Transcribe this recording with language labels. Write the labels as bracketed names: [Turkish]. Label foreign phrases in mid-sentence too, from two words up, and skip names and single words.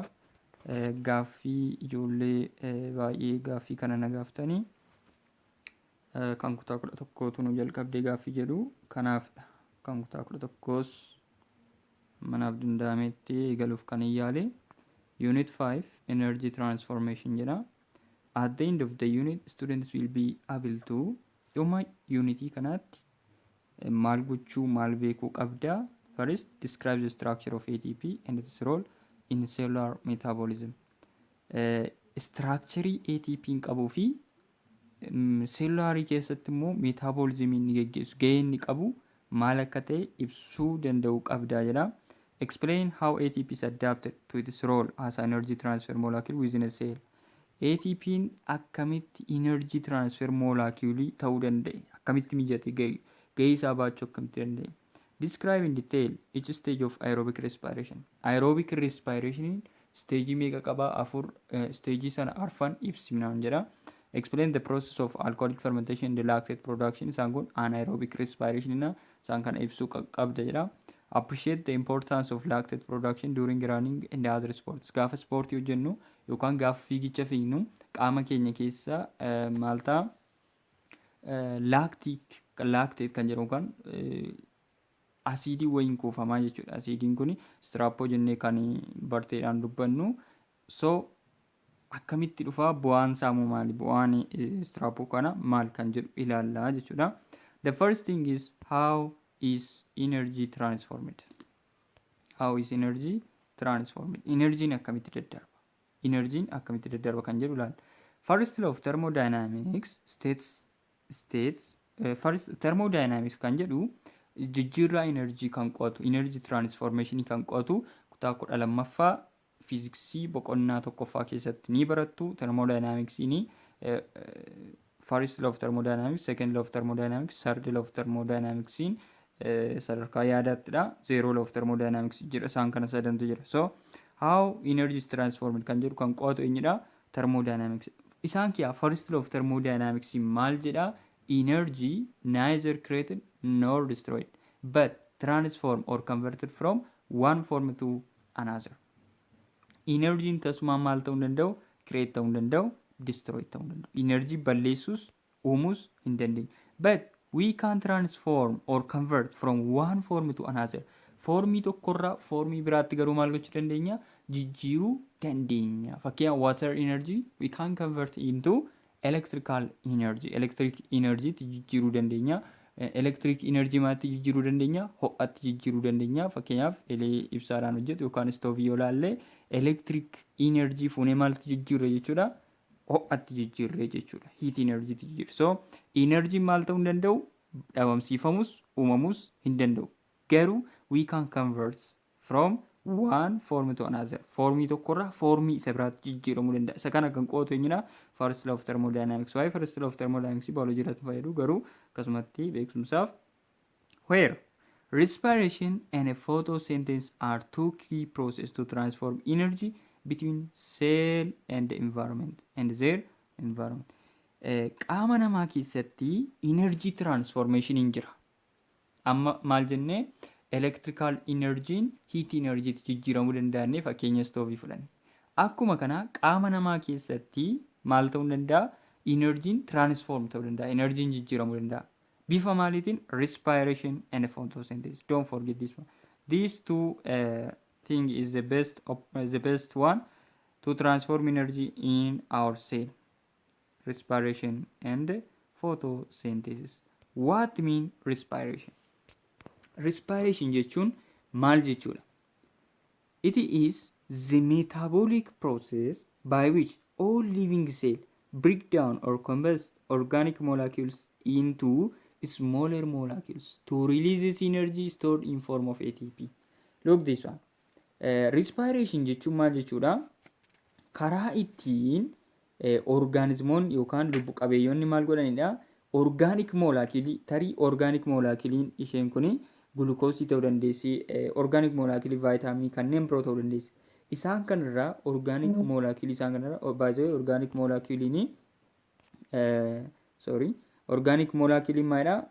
[Oromo] Gaaffii ijoollee baay'ee gaaffii kana na gaaftanii kan kutaa 11tu nu jalqabdee gaaffii jedhu kanaaf kan kutaa 11s manaaf danda'ametti eegaluuf kan yaale unit 5 [English] energy transformation [Oromo] jedha. [English] At the end of the unit students will be able to [Oromo] dhuma unity kanaatti maal gochuu maal beekuu qabda. [English] First, describe the structure of ATP and its role in cellular metabolism. [Oromo] Structure ATP qabuu fi cellularii keessatti immoo metabolism inni geggeessu gahee inni qabu maal akka ta'e ibsuu danda'u qabda jedha. [English] Explain how ATP is adapted to its role as an energy transfer molecule within a cell. [Oromo] ATP'n akkamitti [English] energy transfer molecule [Oromo] ta'uu danda'e, akkamitti mijate, gahee isaa baachuu akkamitti danda'e. [English] Describe in detail each stage of aerobic respiration. Aerobic respiration stage [Oromo] meeqa qaba? 4 stage sana arfan ibsinaan jedha. [English] Explain the process of alcoholic fermentation and the lactate production. [Oromo] Isaan kun [English] anaerobic respiration [Oromo] na isaan kana ibsuu qabda jedha. [English] Appreciate the importance of lactate production during running and other sports. [Oromo] Gaafa sportii hojjennu yookaan gaafa fiigicha fiignu qaama keenya keessa maal ta'a? Lactate kan jedhamu kan asiidii wayiin kuufamaa jechuudha. Asiidiin kun strappo jennee kan barteedhaan dubbannu. So akkamitti dhufaa? Bu'aan saamuu maali? Bu'aan strappo kana maal kan jedhu ilaallaa jechuudha. [English] The first thing is how is energy transformed? How is energy transformed? [Oromo] Energy akkamitti daddarba? Energy akkamitti daddarba kan jedhu ilaalla. [English] First law of thermodynamics states [Oromo] first thermodynamics kan jedhu jijjiirraa energy kan qo'atu, [English] energy transformation [Oromo] kan qo'atu kutaa 12ffaa fiiziksii boqonnaa 1ffaa keessatti ni barattu. [English] Thermodynamics ni first law of thermodynamics, second law of thermodynamics, third law of thermodynamics [Oromo] sadarkaa yaadattidha. [English] Zero law of thermodynamics [Oromo] jira, isaan kana sadantu jira. So [English] how energy is transformed [Oromo] kan jedhu kan qo'atu eenyudha? [English] Thermodynamics. [Oromo] Isaan kiyaa [English] first law of thermodynamics [Oromo] maal jedha? [English] Energy neither created nor destroyed but transformed or converted from one form to another. [Oromo] Energy tasuma maal ta'uu danda'u? Create ta'uu danda'u, destroy ta'uu danda'u. Energy balleessuus uumuus hin dandeenye. [English] But we can transform or convert from one form to another. [Oromo] Formii tokkorraa formii biraatti garuu maal gochuu dandeenya? Jijjiiruu dandeenya. [English] Fakkeenyaaf water energy we can convert into electrical energy. Electric energy [Oromo] jijjiiruu dandeenya. [English] Electric energy [Oromo] maatti jijjiiruu dandeenya? Ho'atti jijjiiruu dandeenya. Fakkeenyaaf elee ibsaadhaan hojjetu yookaan stoovii yoo ilaalle [English] electric energy [Oromo] fuunee maaltti jijjiirre jechuudha? Ho'atti jijjiirre jechuudha. [English] Heat energy [Oromo] jijjiirre. So energy maal ta'uu hin danda'u? Dhabamsiifamus uumamus hin danda'u. [English] Garuu we can convert from one form to another. [Oromo] Formii tokkorraa formii isa biraatti jijjiiramuu danda'a. Isa kana kan qo'atu eenyudha? [English] First law of thermodynamics. [Oromo] Waa'ee [English] first law of thermodynamics [Oromo] biology irratti fayyadu garuu akkasumatti beekumsaaf. [English] Where respiration and photosynthesis are two key processes to transform energy between cell and the environment and their environment. [Oromo] Qaama namaa keessatti [English] energy transformation [Oromo] hin jira. Amma maal jennee [English] electrical energy heat energy [Oromo] jijjiiramuu danda'anii fakkeenya stoovii fudhanne. Akkuma kana qaama namaa keessatti maal ta'uu danda'a? Energy transform ta'uu danda'a. Energy jijjiiramuu danda'a. Bifa maaliitiin? [English] Respiration and photosynthesis. Don't forget this one. These two thing is the best one to transform energy in our cell. Respiration and photosynthesis. What mean respiration? [Oromo] Respiration jechuun maal jechuudha? [English] It is the metabolic process by which all living cells break down or combust organic molecules into smaller molecules to release this energy stored in form of ATP. Look this one. [Oromo] Respiration jechuun maal jechuudha? Karaa ittiin organismoonni yookaan lubbu qabeeyyoonni maal godhanidha? [English] organic molecule [Oromo] tarii [English] organic molecule [Oromo] isheen kuni glucose ta'uu dandeessi, [English] organic molecule [Oromo] vitamin kanneen biroo ta'uu dandeessi. Isaan kanarraa [English] organic molecule [Oromo] isaan kanarraa baay'ee [English] organic molecule [Oromo] ni [English] organic molecule [Oromo] maalidha?